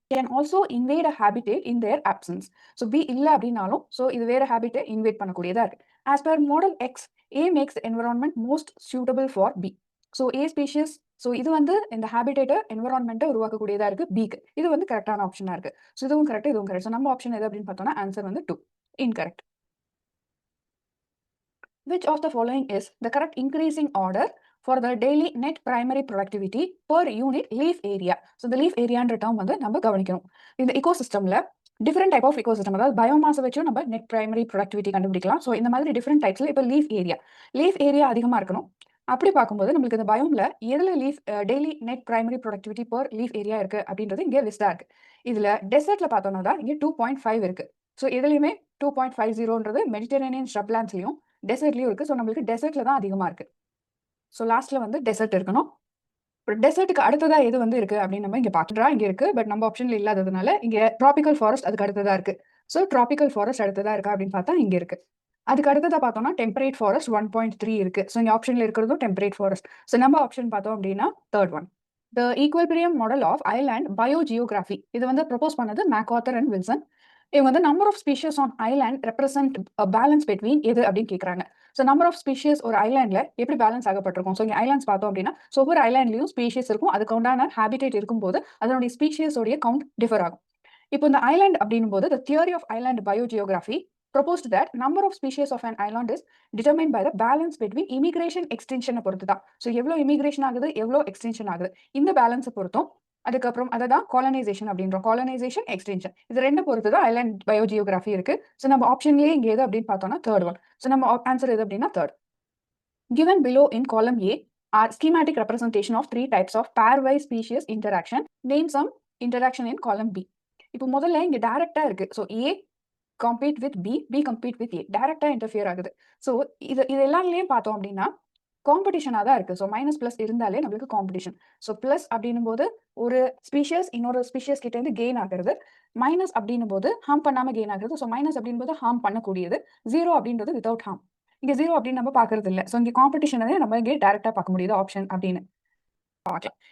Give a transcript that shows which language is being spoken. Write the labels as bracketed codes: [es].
[ta] Can also invade a habitat in there options. So B இல்லை அப்படின்னாலும் so இது வேற ஹேபிட்டை இன்வேட் பண்ணக்கூடியதா இருக்கு. As per model X A maths environment most suitable for B. So A species so இது வந்து இந்த ஹேபிட்டேட்டை என்விரான்மெண்ட்டை உருவாக்கக்கூடியதா இருக்கு பிக்கு. இது வந்து கரெக்டான ஆப்ஷனா இருக்கு. ஸோ இதுவும் கரெக்ட், இதுவும் கரெக்ட். ஸோ நம்ம ஆப்ஷன் எது அப்படின்னு பார்த்தோம்னா ஆன்சர் வந்து 2 incorrect. [en] Which of the following is the correct increasing order for the daily net primary productivity per unit leaf area? So the leaf area [ta] என்ற term வந்து நம்ம கவனிக்கணும். இந்த ecosystemல [en] different type of ecosystem [ta] அதாவது பயோமாஸை வச்சும் நம்ம [en] net primary productivity [ta] கண்டுபிடிக்கலாம். So இந்த மாதிரி different typesல இப்போ லீஃப் ஏரியா அதிகமா இருக்கணும். அப்படி பார்க்கும்போது நம்மளுக்கு இந்த பயோம்ல எதுல leaf daily net primary productivity per leaf area இருக்கு அப்படின்றது இங்கே லிஸ்டா இருக்கு. இதுல டெசர்ட்ல பார்த்தோம்னா தான் இங்கே 2.5 இருக்கு. ஸோ இதுலயுமே 2.50ன்றது மெடிட்டரேனியன் ஷ்ரப்லாண்ட்ஸ்லயும் டெசர்ட்லயும் இருக்கு. ஸோ நம்மளுக்கு டெசர்ட்ல தான் அதிகமா இருக்கு. ஸோ லாஸ்ட்ல வந்து டெசர்ட் இருக்கணும். டெசர்ட்டுக்கு அடுத்ததா எது வந்து இருக்கு அப்படின்னு நம்ம இங்க பாக்குறா இங்க இருக்கு. பட் நம்ம ஆப்ஷன்ல இல்லாததுனால இங்க ட்ராபிக்கல் ஃபாரஸ்ட் அதுக்கு அடுத்ததா இருக்கு. ஸோ ட்ராபிக்கல் ஃபாரஸ்ட் அடுத்ததா இருக்கா அப்படின்னு பார்த்தா இங்க இருக்கு. அதுக்கு அடுத்ததா பார்த்தோம்னா டெம்பரேட் ஃபாரஸ்ட் 1.3 இருக்கு. ஸோ இங்க ஆப்ஷன்ல இருக்கிறதும் டெம்பரேட் ஃபாரஸ்ட். ஸோ நம்ம ஆப்ஷன் பார்த்தோம் அப்படின்னா third one. The equilibrium model of island பயோஜியோகிராஃபி இது வந்து ப்ரொபோஸ் பண்ணது மேக்ஆர்த்தர் அண்ட் வில்சன். இவங்க வந்து number of species on island represent balance between எது அப்படின்னு கேட்குறாங்க. ஸோ நம்பர் ஆஃப் ஸ்பீஷியஸ் ஒரு ஐலாண்ட்ல எப்படி பேலன்ஸ் ஆகப்பட்டிருக்கும். ஸோ இங்கே ஐலாண்ட்ஸ் பார்த்தோம் அப்படின்னா ஒவ்வொரு ஐலாண்ட்லையும் ஸ்பீஷியஸ் இருக்கும். அதுக்கு உண்டான ஹேபிடேட் இருக்கும்போது அதனுடைய ஸ்பீஷியஸோடைய கவுண்ட் டிஃபர் ஆகும். இப்போ இந்த ஐலாண்ட் அப்படின்னும் போது [en] the theory of island biogeography proposed that number of species of an island is determined by the balance between immigration extinction [ta] பொறுத்து தான். ஸோ எவ்வளோ இமிகிரேஷன் ஆகுது எவ்வளோ எக்ஸ்டென்ஷன் ஆகுது இந்த பேலன்ஸை பொறுத்தும் அதுக்கப்புறம் அதை தான் காலனைசேஷன் அப்படின்றோம். காலனைசேஷன் எக்ஸ்டென்ஷன் இது ரெண்டு பொறுத்து தான் ஐலாண்ட் பயோஜியோகிராஃபி இருக்கு. ஸோ நம்ம ஆப்ஷன்லேயே இங்கே எது அப்படின்னு பார்த்தோம்னா தேர்ட் ஒன். ஸோ நம்ம ஆன்சர் எது அப்படின்னா third. [en] Given below in column A are schematic representation of three types of pairwise species interaction. Name some interaction in column B. [ta] இப்போ முதல்ல இங்க டைரக்டா இருக்கு. [en] So A compete with B, B compete with A. [ta] டைரக்டா interfere ஆகுது. So இது எல்லாத்துலயும் பார்த்தோம் அப்படின்னா காம்படிஷனாக தான் இருக்கு. ஸோ மைனஸ் பிளஸ் இருந்தாலே நம்மளுக்கு காம்படிஷன். ஸோ பிளஸ் அப்படின்னும் போது ஒரு ஸ்பீஷியஸ் இன்னொரு ஸ்பீஷியஸ் கிட்ட இருந்து கெயின் ஆகிறது. மைனஸ் அப்படின்னும் போது ஹார்ம் பண்ணாம கெயின் ஆகுது. ஸோ மைனஸ் அப்படின்போது ஹார்ம் பண்ணக்கூடியது. ஜீரோ அப்படின்றது வித்வுட் ஹார்ம். இங்க ஜீரோ அப்படின்னு நம்ம பாக்குறது இல்லை. ஸோ இங்க காம்படிஷனே நம்ம இங்கே டைரக்டா பார்க்க முடியுது ஆப்ஷன் அப்படின்னு பார்க்கலாம்.